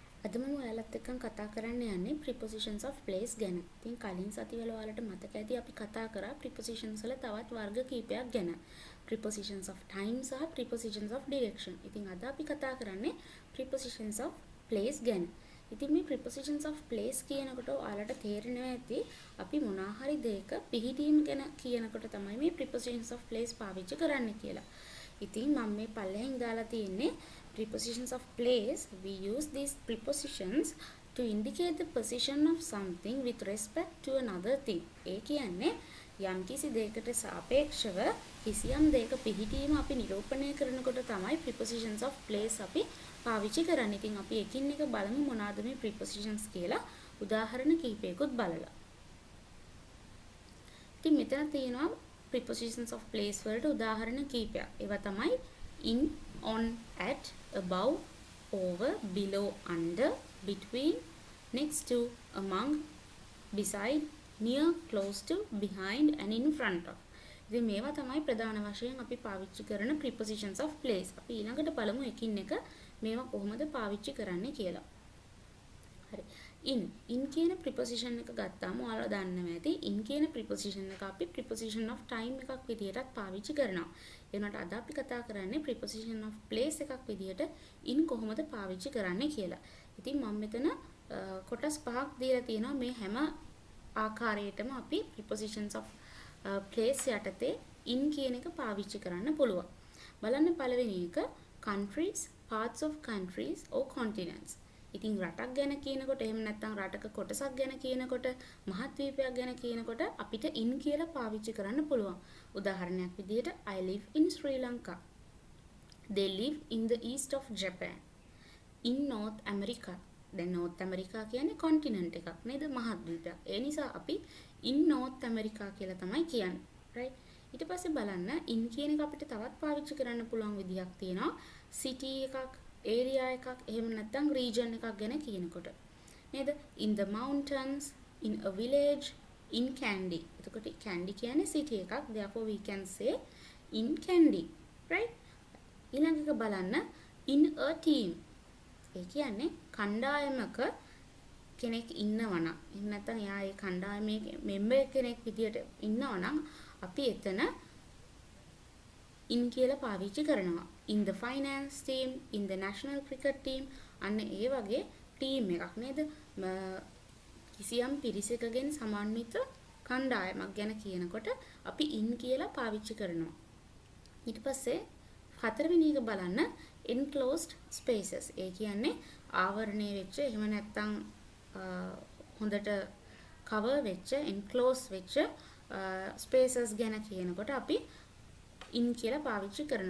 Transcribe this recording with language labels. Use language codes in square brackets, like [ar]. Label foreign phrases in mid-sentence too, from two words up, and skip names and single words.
[si] අද මම ඔයාලත් එක්ක කතා කරන්න යන්නේ [en] prepositions of place [si] ගැන. ඉතින් කලින් සතිවල ඔයාලට මතක ඇති අපි කතා කරා prepositions වල තවත් වර්ග කීපයක් ගැන. [en] prepositions of time සහ prepositions of direction. [si] ඉතින් අද අපි කතා කරන්නේ [en] prepositions of place [si] ගැන. ඉතින් මේ [en] prepositions of place [si] කියනකොට ඔයාලට තේරෙනවා ඇති අපි මොනවා හරි දෙයක පිහිටීම ගැන කියනකොට තමයි මේ [en] prepositions of place [si] පාවිච්චි කරන්නේ කියලා. ඉතින් මම මේ පල්ලෙහින් දාලා තියෙන්නේ [en] prepositions of place. We use these prepositions to indicate the position of something with respect to another thing. [si] ඒ කියන්නේ යම්කිසි දෙයකට සාපේක්ෂව කිසියම් දෙයක පිහිටීම අපි නිරූපණය කරනකොට තමයි [en] prepositions of place [si] අපි පාවිච්චි කරන්නේ. ඉතින් අපි එකින් එක බලමු මොනවාද මේ prepositions කියලා උදාහරණ කිහිපයකුත් බලලා. ඉතින් මෙතන තියෙනවා [en] prepositions of place [si] වලට උදාහරණ කිහිපයක්. ඒවා තමයි [en] in, on, at, above, over, below, under, between, next to, among, beside, near, close to, behind and in front of. [si] ඉතින් මේවා තමයි ප්‍රධාන වශයෙන් අපි පාවිච්චි කරන [en] prepositions of place. [si] අපි ඊළඟට බලමු එකින් එක මේවා කොහොමද පාවිච්චි කරන්නේ කියලා. හරි. in කියන preposition එක ගත්තාම ඔයාලා දන්නවා ඇති in කියන preposition එක අපි [en] preposition of time [si] එකක් විදිහටත් පාවිච්චි කරනවා. ඒ වුණාට අද අපි කතා කරන්නේ [en] preposition of place [si] එකක් විදිහට in කොහොමද පාවිච්චි කරන්නේ කියලා. ඉතින් මම මෙතන කොටස් පහක් දීලා තියෙනවා මේ හැම ආකාරයකටම අපි [en] prepositions of place [si] යටතේ in කියන එක පාවිච්චි කරන්න පුළුවන්. බලන්න පළවෙනි එක [en] countries, parts of countries or continents. [si] ඉතින් රටක් ගැන කියනකොට එහෙම නැත්නම් රටක කොටසක් ගැන කියනකොට මහද්වීපයක් ගැන කියනකොට අපිට in කියලා පාවිච්චි කරන්න පුළුවන්. උදාහරණයක් විදිහට [en] I live in Sri Lanka. They live in the east of Japan. In North America. [si] දැන් North America කියන්නේ continent එකක් නේද? මහද්වීපයක්. ඒ නිසා අපි [en] in North America [si] කියලා තමයි කියන්නේ. right? ඊට පස්සේ බලන්න in කියන එක අපිට තවත් පාවිච්චි කරන්න පුළුවන් විදිහක් තියෙනවා. city එකක් area එකක් එහෙම නැත්නම් region එකක් ගැන කියනකොට නේද [en] in the mountains, in a village, in Kandy. [si] එතකොට Kandy කියන්නේ city එකක්. [en] therefore we can say in Kandy. right? [si] ඊළඟ එක බලන්න [en] in a team. [si] ඒ කියන්නේ කණ්ඩායමක කෙනෙක් ඉන්නවා නම් එහෙම නැත්නම් එයා ඒ කණ්ඩායමේ member කෙනෙක් විදියට ඉන්නවා නම් අපි එතන in කියලා පාවිච්චි කරනවා. [en] in the finance team, in the national cricket team [si] අන්න ඒ වගේ ටීම් එකක් නේද? කිසියම් පිරිසකගෙන් සමන්විත කණ්ඩායමක් ගැන කියනකොට අපි in කියලා පාවිච්චි කරනවා. ඊට පස්සේ හතරවෙනි එක බලන්න [en] enclosed spaces. [si] ඒ කියන්නේ ආවරණය වෙච්ච එහෙම නැත්නම් හොඳට cover වෙච්ච enclosed වෙච්ච spaces ගැන කියනකොට අපි in කියලා පාවිච්චි කරනවා.